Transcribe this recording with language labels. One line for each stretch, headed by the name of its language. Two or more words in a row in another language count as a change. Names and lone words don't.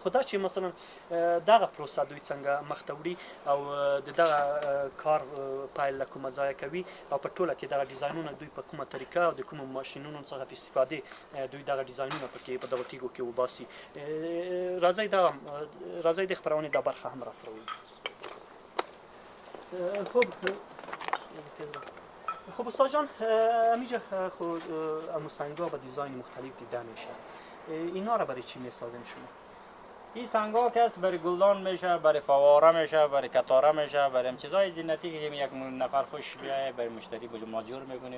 Pashto: خو دا چې مثلا دغه پروسه دوی څنګه مخته وړي او د دغه کار پیل له کومه ځایه کوي او په ټوله کې دغه ډیزاینونه دوی په کومه طریقه او د کومو ماشینونو څخه په استفادې دوی دغه ډیزاینونه پکې په دغه تیږو کې وباسي. راځئ د خپرونې دا برخه هم راسره ووینو.
Persian: خب استاد جان همینجا خود سنگ‌ها با دیزاین مختلف دیده میشه اینا را برای چی میسازین شما؟ این سنگ‌ها که است برای گلدان میشه برای فواره میشه برای کتاره میشه برای چیزای زینتی که یک نفر خوش بیایه برای مشتری ما جور میکنیم.